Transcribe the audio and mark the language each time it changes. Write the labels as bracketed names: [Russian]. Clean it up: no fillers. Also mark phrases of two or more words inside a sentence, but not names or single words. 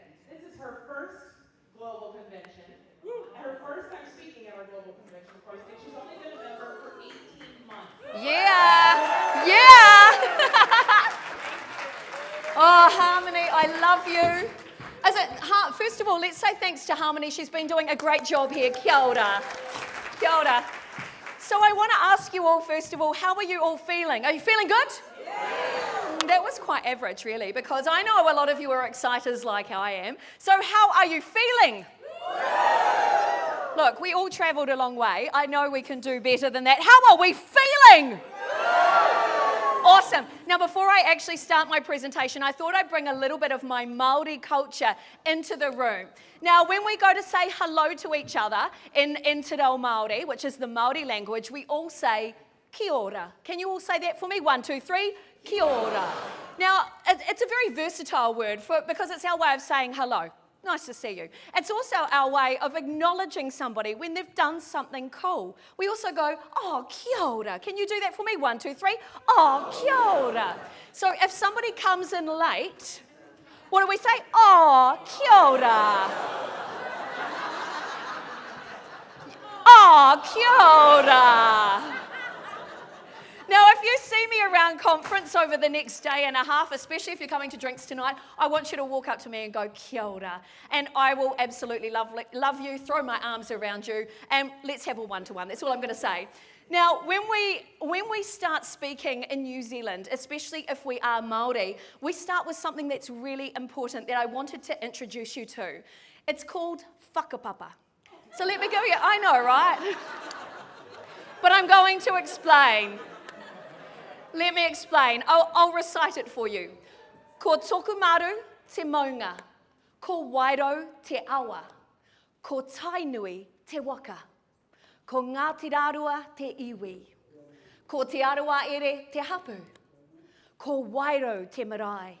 [English] This is her first global convention, and her first time speaking at our global convention, of course, and she's only been a member for 18 months. Yeah, yeah. Oh, Harmony, I love you. First of all, let's say thanks to Harmony. She's been doing a great job here. [Māori] Kia ora. Kia ora. [English] So I want to ask you all, first of all, how are you all feeling? Are you feeling good? Yeah. That was quite average, really, because I know a lot of you are exciters like I am. So how are you feeling? Yeah. Look, we all travelled a long way. I know we can do better than that. How are we feeling? Awesome. Now, before I actually start my presentation, I thought I'd bring a little bit of my Māori culture into the room. Now, when we go to say hello to each other in Te Reo Māori, which is the Māori language, we all say [Māori] kia ora. [English] Can you all say that for me? [Māori] 1, 2, 3. Kia ora. [English] Now, it's a very versatile word because it's our way of saying hello. Nice to see you. It's also our way of acknowledging somebody when they've done something cool. We also go, [Māori] oh, kia ora. [English] Can you do that for me? 1, 2, 3. [Māori] Oh, kia ora. [English] So if somebody comes in late, what do we say? [Māori] Oh, kia ora. Oh, kia ora. [English] Now, if you see me around conference over the next day and a half, especially if you're coming to drinks tonight, I want you to walk up to me and go, [Māori] kia ora. [English] And I will absolutely love you, throw my arms around you, and let's have a one-to-one. That's all I'm going to say. Now, when we start speaking in New Zealand, especially if we are Māori, we start with something that's really important that I wanted to introduce you to. It's called whakapapa. So let me give you, I know, right? But I'm going to explain. Let me explain. I'll recite it for you. [Māori] Ko toku maru te maunga. Ko wairo te awa. Ko tainui te waka. Ko Ngāti Rārua te iwi. Ko te arawa ere te hapu. Ko wairo te marae.